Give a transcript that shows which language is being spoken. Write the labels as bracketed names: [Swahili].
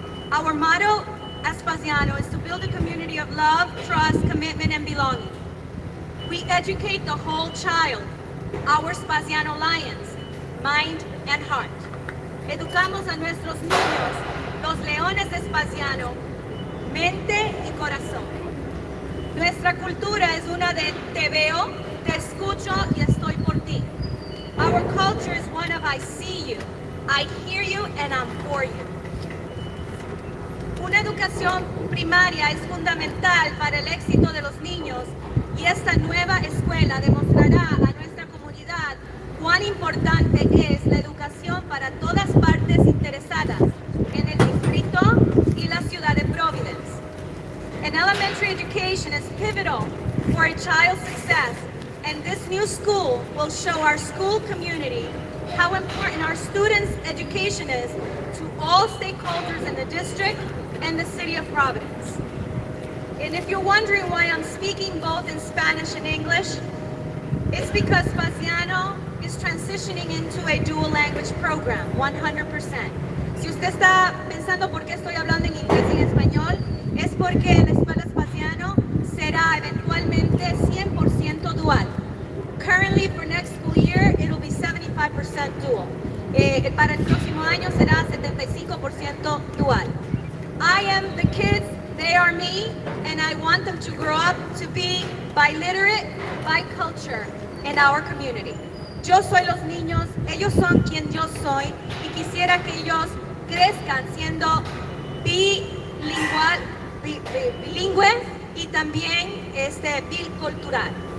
[English] Our motto at Spasiano is to build a community of love, trust, commitment, and belonging. We educate the whole child, our Spasiano lions, mind and heart. [Spanish] Educamos a nuestros niños, los leones de Spasiano, mente y corazón. Nuestra cultura es una de te veo, te escucho y estoy por ti. [English] Our culture is one of I see you, I hear you, and I'm for you. [Spanish] Una educación primaria es fundamental para el éxito de los niños y esta nueva escuela demostrará a nuestra comunidad cuán importante es la educación para todas partes interesadas en el distrito y la ciudad de Providence. [English] An elementary education is pivotal for a child's success, and this new school will show our school community how important our students' education is to all stakeholders in the district and the city of Providence. And if you're wondering why I'm speaking both in Spanish and English, it's because Spasiano is transitioning into a dual language program, 100%. [Spanish] Si usted está pensando por qué estoy hablando en inglés y en español, es porque la escuela Spasiano será eventualmente 100% dual. [English] Currently, for next school year, it will be 75% dual. [Spanish] Para el próximo año será 75% dual. [English] I am the kids, they are me, and I want them to grow up to be biliterate, bicultural in our community. [Spanish] Yo soy los niños, ellos son quien yo soy, y quisiera que ellos crezcan siendo bilingües y también bicultural.